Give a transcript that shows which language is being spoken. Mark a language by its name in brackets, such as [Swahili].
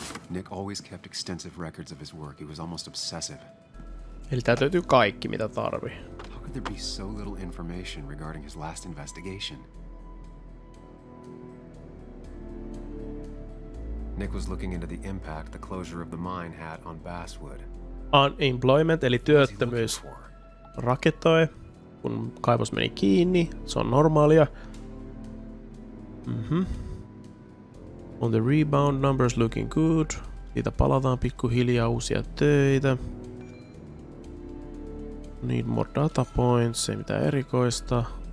[English] Nick always kept extensive records of his work. He was almost obsessive. [Finnish] Eli tää löytyy kaikki, mitä tarvii. [English] How could there be so little information regarding his last investigation? Nick was looking into the impact the closure of the mine had on Basswood. [Finnish] Unemployment, eli työttömyys, raketoi, kun kaivos meni kiinni. Se on normaalia. [English] On the rebound, numbers looking good. [Finnish] Siitä palataan pikkuhiljaa, uusia töitä. [English] Need more data points, [Finnish] ei mitään erikoista.